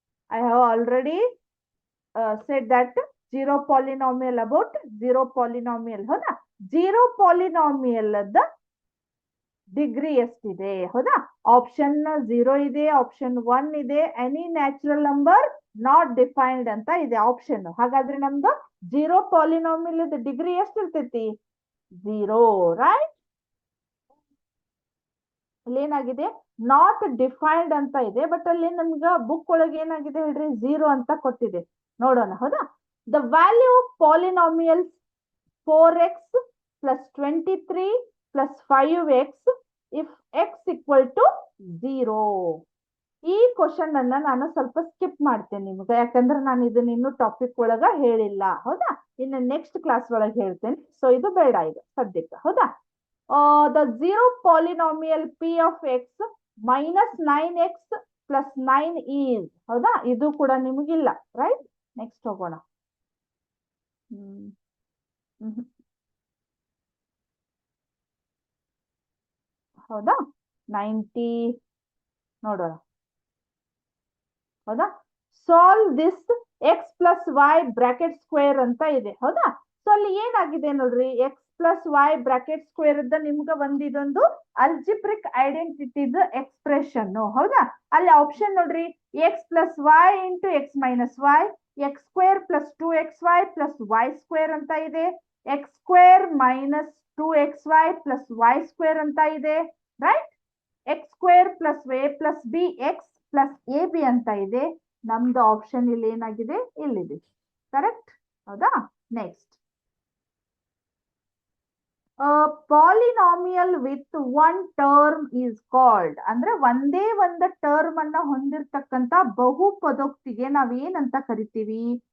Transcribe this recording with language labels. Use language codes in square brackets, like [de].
[en] I have already said that 0 polynomial about 0 polynomial. [kn] ಹೌದಾ? 0 polynomial the degree ಎಷ್ಟಿದೆ? ಹೌದಾ? Option 0 ಇದೆ, ಆಪ್ಷನ್ 1 ಇದೆ, any natural number not defined ಅಂತ ಇದೆ ಆಪ್ಷನ್. ಹಾಗಾದ್ರೆ ನಮ್ದು 0 ಪಾಲಿನಾಮಿಯಲ್ ಡಿಗ್ರಿ ಎಷ್ಟಿರ್ತೈತಿ? 0. ರೈಟ್? ಅಲ್ಲಿ ಏನಾಗಿದೆ? ನಾಟ್ ಡಿಫೈನ್ಡ್ ಅಂತ ಇದೆ. ಬಟ್ ಅಲ್ಲಿ ನಮ್ಗ ಬುಕ್ ಒಳಗೆ ಏನಾಗಿದೆ ಹೇಳ್ರಿ? 0 ಅಂತ ಕೊಟ್ಟಿದೆ. ನೋಡೋಣ. ಹೌದಾ? [en] The value of polynomials 4x + 23 + 5x if x = 0. [kn] ಈ ಕ್ವಶನ್ ಅನ್ನ ನಾನು ಸ್ವಲ್ಪ ಸ್ಕಿಪ್ ಮಾಡ್ತೇನೆ ನಿಮ್ಗೆ, ಯಾಕಂದ್ರೆ ನಾನು ಇದನ್ನ ಇನ್ನು ಟಾಪಿಕ್ ಒಳಗ ಹೇಳಿಲ್ಲ. ಹೌದಾ? ಇನ್ನು ನೆಕ್ಸ್ಟ್ ಕ್ಲಾಸ್ ಒಳಗೆ ಹೇಳ್ತೇನೆ. ಸೊ ಇದು ಬೇಡ ಈಗ ಸದ್ಯಕ್ಕೆ. ಹೌದಾ? [en] The 0 polynomial p of x - 9x + 9 is. [kn] ಹೌದಾ? ಇದು ಕೂಡ ನಿಮಗಿಲ್ಲ. ರೈಟ್? ನೆಕ್ಸ್ಟ್ ಹೋಗೋಣ. ಹೌದಾ? 90 ನೋಡೋಣ. ಹೌದಾ? [en] solve this x + y bracket square [kn] ಅಂತ ಇದೆ. [en] ಹೌದಾ? [kn] ಸೊ ಅಲ್ಲಿ ಏನಾಗಿದೆ ನೋಡ್ರಿ, x + y ಬ್ರಾಕೆಟ್ ಸ್ಕ್ವೇರ್ ಇದ್ದ ನಿಮ್ಗೆ ಒಂದಿದೊಂದು ಅಲ್ಜಿಬ್ರಿಕ್ ಐಡೆಂಟಿಟಿದ ಎಕ್ಸ್ಪ್ರೆಷನ್. ಹೌದಾ? ಅಲ್ಲಿ ಆಪ್ಷನ್ ನೋಡ್ರಿ, x + y × x - y, x² + 2xy + y² ಅಂತ ಇದೆ, x² - 2xy + y² ಅಂತ ಇದೆ. Right? x² + a + b x + ab ಅಂತ ಇದೆ, ನಮ್ದು ಆಪ್ಷನ್ ಇಲ್ಲಿ ಏನಾಗಿದೆ, ಇಲ್ಲಿದೆ. ಕರೆಕ್ಟ್ ಹೌದಾ? [en] Next, polynomial with one term is called. [kn] ಅಂದ್ರೆ ಒಂದೇ ಒಂದು ಟರ್ಮ್ ಅನ್ನ ಹೊಂದಿರತಕ್ಕಂತ ಬಹುಪದೋಕ್ತಿಗೆ ನಾವೇನಂತ ಕರಿತೀವಿ?